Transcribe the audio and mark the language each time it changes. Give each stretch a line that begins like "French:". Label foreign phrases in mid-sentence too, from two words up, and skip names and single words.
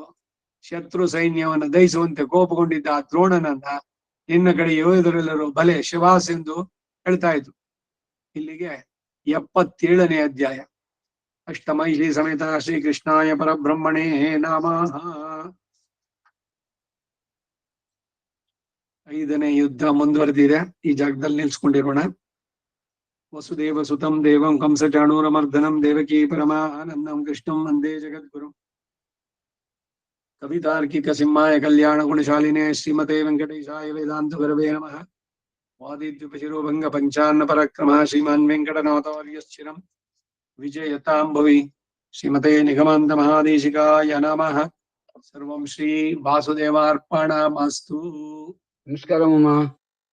Kannada: ಶತ್ರು ಸೈನ್ಯವನ್ನು ದಹಿಸುವಂತೆ ಕೋಪಗೊಂಡಿದ್ದ ಆ ದ್ರೋಣನನ್ನ ನಿನ್ನ ಕಡೆ ಯೋಧರೆಲ್ಲರೂ ಬಲೆ ಶಿವಾಸ್ ಎಂದು ಹೇಳ್ತಾ ಇದ್ರು. ಇಲ್ಲಿಗೆ 77ನೇ ಅಧ್ಯಾಯ.
Sanskrit: अष्टमै श्री समेत श्रीकृष्णाय परब्रह्मणे नमः.
Kannada: 5ನೇ ಯುದ್ಧ ಮುಂದುವರೆದಿದೆ. ಈ ಜಾಗದಲ್ಲಿ ನಿಲ್ಸ್ಕೊಂಡಿರೋಣ.
Sanskrit: वसुदेव सुतं देवं कंसचाणूरमर्दनं देवकी परमानन्दं कृष्णं वन्दे जगद्गुरु. कवितार्किक सिंहाय कल्याण गुणशालिने श्रीमते वेङ्कटेशाय वेदान्त गुरवे नमः. वादिद्युपशिरोभङ्ग पञ्चान्न परक्रम श्रीमान् वेङ्कटनाथार्यश्चिरं विजयतां भुवि. श्रीमते निगमान्त महादेशिकाय नमः सर्वं श्री वासुदेवार्पणमस्तु.
Kannada: ನಮಸ್ಕಾರ ಮಾಮ.